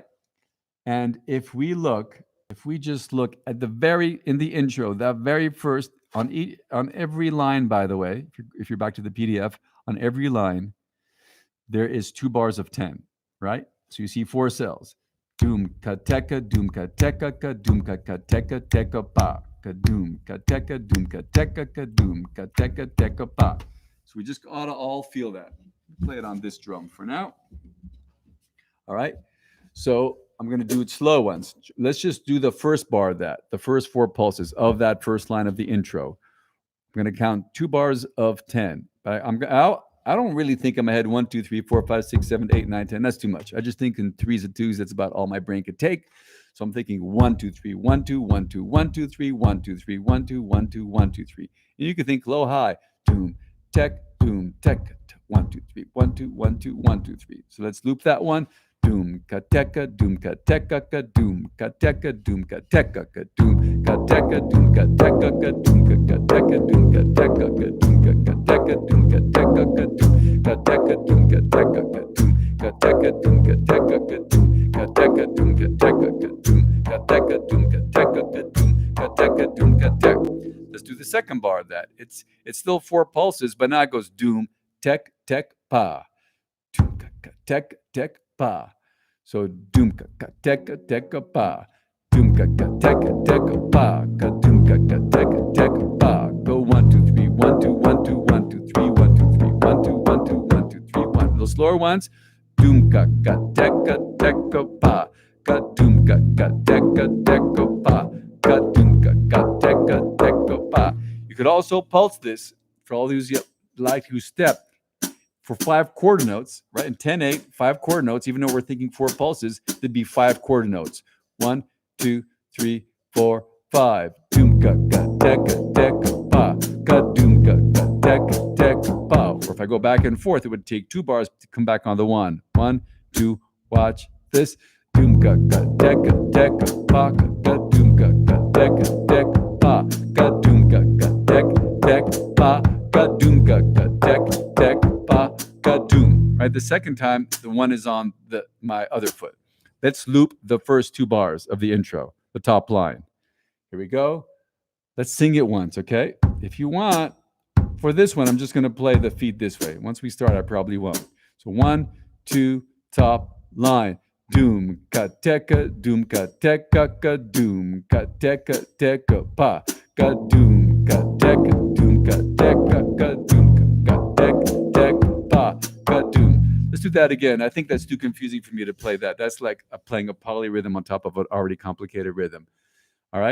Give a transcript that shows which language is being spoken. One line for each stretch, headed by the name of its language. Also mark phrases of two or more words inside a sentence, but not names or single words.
English: And if we just look at in the intro, that very first on every line, by the way, if you're back to the PDF, on every line, there is 2 bars of 10, right? So you see 4 cells. Doom ka teka ka doom ka teka pa ka doom ka teka ka doom ka teka pa. So we just ought to all feel that. Play it on this drum for now. All right. So I'm going to do it slow once. Let's just do the first bar of that, the first 4 pulses of that first line of the intro. I'm going to count 2 bars of 10. But I don't really think I'm ahead 1, 2, 3, 4, 5, 6, 7, 8, 9, 10. That's too much. I just think in threes and twos. That's about all my brain could take. So I'm thinking 1, 2, 3, 1, 2, 1, 2, 1, 2, 3, 1, 2, 3, 1, 2, 1, 2, 1, 2, 3. And you can think low, high, doom, tech, 1, 2, 3, 1, 2, 1, 2, 1, 2, 3. So let's loop that one. Doom ka teka doom ka teka ka doom ka teka doom ka teka ka doom ka teka doom ka teka ka doom ka teka doom ka teka ka doom ka teka doom ka teka ka doom ka teka doom ka teka ka doom ka teka doom ka teka ka doom ka teka doom ka teka ka doom ka teka doom ka teka ka doom ka teka doom ka teka. Let's do the second bar of that. It's still 4 pulses, but now it goes doom tek tek pa. Doom ka tek tek pa. So doom ka teka teka pa. Doom ka teka teka pa. Ka doom ka teka teka pa. Go 1 2 3 1 2 1 2 1 2 3 1 2 3 1 2 1 2 1 2 3 1. Those slower ones. Doom ka teka teka pa. Ka doom ka teka teka pa. Ka doom ka teka teka pa. You could also pulse this for all those who step for 5 quarter notes, right? In 10/8, 5 quarter notes, even though we're thinking 4 pulses, there'd be 5 quarter notes. 1, 2, 3, 4, 5. Doom ka teka teka pa. Ka doom ka teka teka pa. Or if I go back and forth, it would take 2 bars to come back on the 1. 1, 2, watch this. Doom ka teka teka pa. Ka doom ka teka teka pa. Ka doom ka teka teka pa. Ka doom ka teka teka pa. Ka doom. Right, the second time, the 1 is on my other foot. Let's loop the first 2 bars of the intro, the top line. Here we go. Let's sing it once, okay? If you want, for this one, I'm just going to play the feet this way. Once we start, I probably won't. So 1, 2, top line. Doom ka teka ka doom ka teka pa. Ka doom ka teka doom ka teka ka doom ka teka pa. Ka doom. Let's do that again. I think that's too confusing for me to play that. That's like playing a polyrhythm on top of an already complicated rhythm.